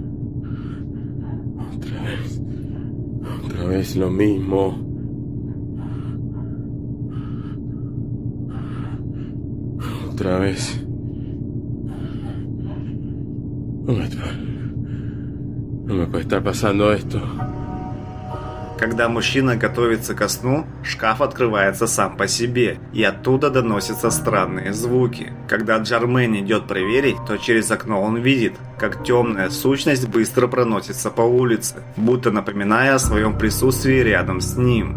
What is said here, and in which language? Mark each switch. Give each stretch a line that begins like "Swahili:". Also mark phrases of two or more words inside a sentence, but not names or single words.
Spanish: Otra vez lo mismo. Otra vez. No me puede estar pasando esto.
Russian: Когда мужчина готовится ко сну, шкаф открывается сам по себе, и оттуда доносятся странные звуки. Когда Джармейн идет проверить, то через окно он видит, как темная сущность быстро проносится по улице, будто напоминая о своем присутствии рядом с ним.